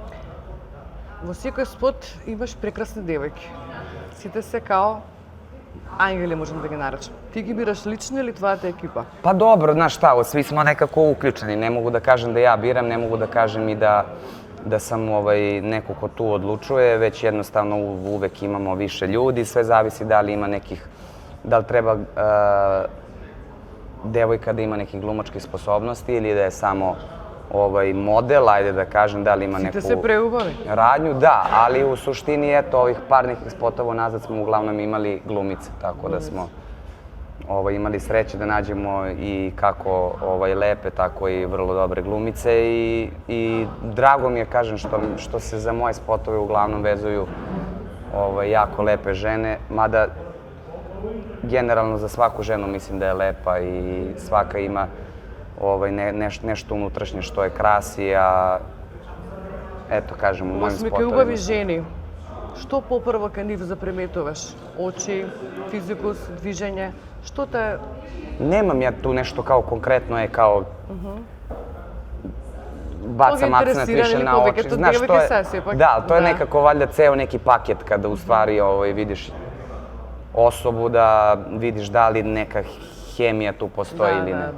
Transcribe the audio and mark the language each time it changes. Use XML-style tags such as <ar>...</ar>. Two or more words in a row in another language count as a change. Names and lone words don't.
<mk>Во секој спот имаш прекрасни девојки. Сите се као ангели, можем да ги наречем. Ти ги бираш лично или твојата екипа?</mk> <sr>Pa dobro, znaš šta, svi smo nekako uključeni. Ne mogu da kažem da ja biram, ne mogu da kažem i da sam neko ko tu odlučuje, već jednostavno uvek imamo više ljudi, sve zavisi da li ima nekih, da li treba devojka da ima nekih glumačkih sposobnosti ili da je samo model, ajde da kažem, da li ima neku...</sr> <mk>Сите се преубави.</mk> <sr>Radnju, da, ali u suštini, eto, ovih par nekih spotova nazad smo uglavnom imali glumice, tako da smo imali sreće da nađemo i kako lepe, tako i vrlo dobre glumice i drago mi je, kažem, što se za moje spotove uglavnom vezuju jako lepe žene, mada generalno za svaku ženu mislim da je lepa i svaka ima nešto unutrašnje što je krasi, a eto, kažem, u mojim</sr> <mk>Осме кај</mk> <sr>spotovima...</sr> <mk>убави жени, што попрво кај нив заприметуваш? Очи, физикус, движење? Што те...</mk> <sr>Nemam ja tu nešto kao konkretno je kao bacam akcent više na oči. Znaš, to je, da, to je nekako valjda ceo neki paket kada u stvari vidiš osobu, da vidiš da li neka hemija tu postoji ili ne.</sr>